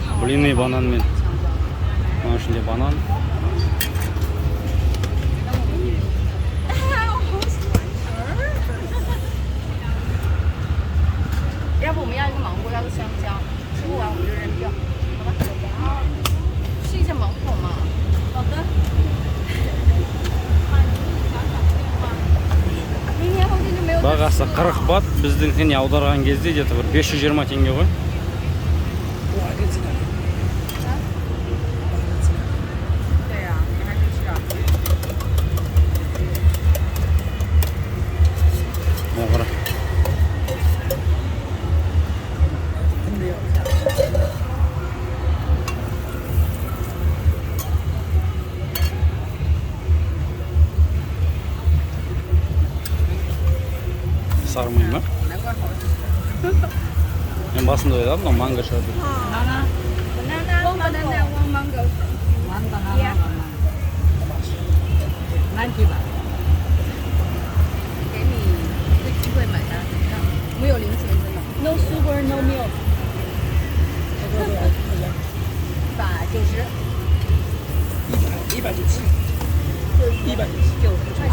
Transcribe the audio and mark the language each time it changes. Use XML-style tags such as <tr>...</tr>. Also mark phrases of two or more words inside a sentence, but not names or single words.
<kk>Блины бананмен. Мына ішінде банан.</kk> <zh>要不我们要一个芒果，要个香蕉，吃不完我们就扔掉，好吧？试一下芒果嘛。好的。明天后天就没有。</zh> <kk>Бағасы 40 бат, біздіңкіне аударған кезде где-то бір 520 теңге ғой.</kk> <zh>对呀，你还是吃啊。</zh> <kk>Мына қара.</kk> <tr>Sarmayı mı?</tr> <zh>难怪好吃。</zh> <tr>Ben basında oyladım ama manga şartı.</tr> <en>Banana, one banana, one mango. One banana, Yeah. one mango. 90 baht.</en> <zh>给你一个机会买单，没有零钱真的。</zh> <en>No sugar, no milk.</en> <zh>190。190 块钱。</zh>